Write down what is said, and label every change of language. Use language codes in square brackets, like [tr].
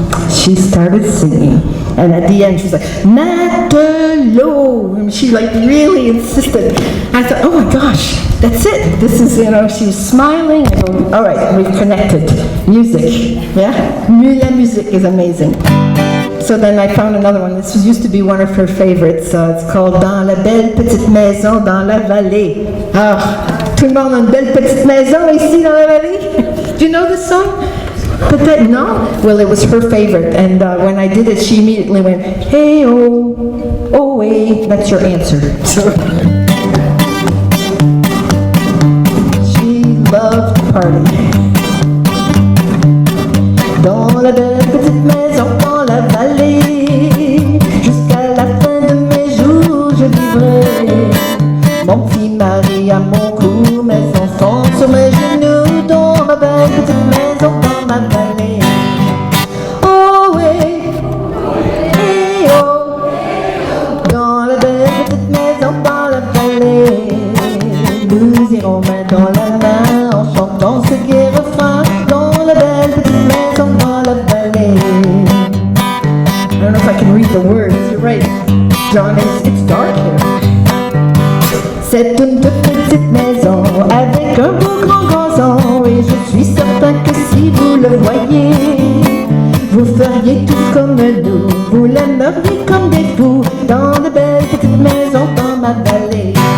[en] She started singing, and at the end she was like, Matelot, and she really insisted. I thought, oh my gosh, that's it. This is, she was smiling. I go, all right, we've connected. Music, yeah? La music is amazing. So then I found another one. This used to be one of her favorites. It's called Dans la belle petite maison dans la vallée. [fr] Ah, tout le monde a une belle petite maison ici dans la vallée. [en] Do you know this song? [fr] Peut-être no? [en] Well, it was her favorite. And when I did it, she immediately went, hey, oh, oh, hey. That's your answer. Love to party. [fr] Dans la belle petite maison dans la vallée, jusqu'à la fin de mes jours je vivrai. Mon petit mari à mon cou, mes enfants sur mes genoux, dans ma belle petite maison dans ma vallée. Oh oui, hey oh, dans la belle petite maison dans la vallée, nous irons main dans la main en chantant ce gai refrain dans la belle petite maison dans la vallée. [en] I don't know if I can read the words. You're right, John. It's dark here. [fr] C'est une toute petite maison avec un beau grand gazon, et je suis certain que si vous le voyez, vous feriez tout comme nous, vous l'aimeriez comme des fous dans la belle petite maison dans ma vallée.